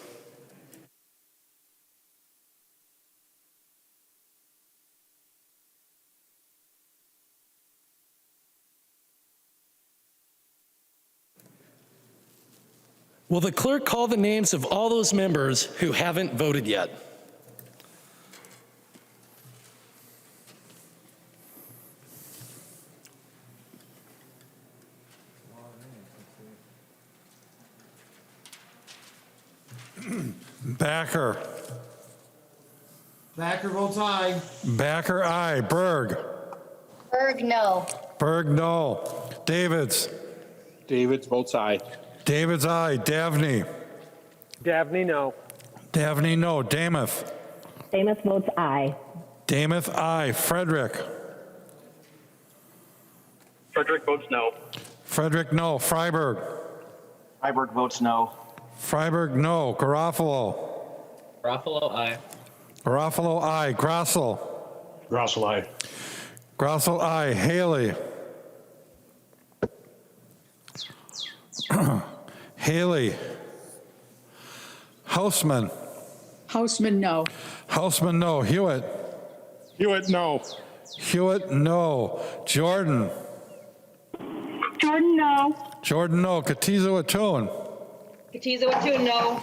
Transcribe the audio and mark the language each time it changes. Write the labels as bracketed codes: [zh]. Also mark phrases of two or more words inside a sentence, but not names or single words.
[en] Will the clerk call the names of all those members who haven't voted yet? Backer. Thacker votes aye. Backer, aye. Berg. Berg, no. Berg, no. Davids. Davids votes aye. Davids, aye. Davney. Davney, no. Davney, no. Damath. Damath votes aye. Damath, aye. Frederick. Frederick votes no. Frederick, no. Freiberg. Freiberg votes no. Freiberg, no. Garofalo. Garofalo, aye. Garofalo, aye. Grossel. Grossel aye. Grossel, aye. Haley. Haley. Houseman. Houseman, no. Houseman, no. Hewitt. Hewitt, no. Hewitt, no. Jordan. Jordan, no. Jordan, no. Katiza Wattoon. Katiza Wattoon, no.